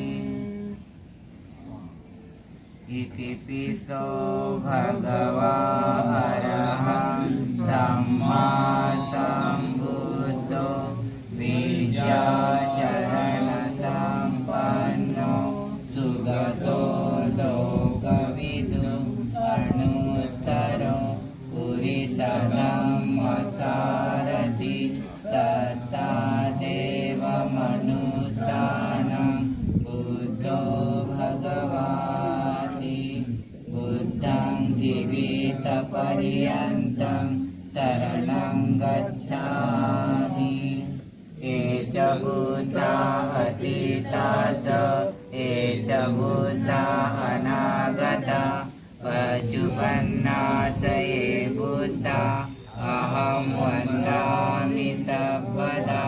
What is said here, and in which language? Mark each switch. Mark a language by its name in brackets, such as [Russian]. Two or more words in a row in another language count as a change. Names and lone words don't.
[Pali] इतिपिसो भगवा अरहं सम्मा सम्बुद्धो विद्याचरणसम्पन्नो सुगतो लोकविदु अणुत्तरो पुरिसधम्मसारथि तथा देवमनुष्याणां बुद्धो भगवाति। बुद्धं जीवितपर्यन्तं शरणं गच्छामि। ये च बुद्धा अतीता च ये च बुद्धा अनागता पचुपन्ना च ये बुद्धा अहं वन्दामि सर्वदा।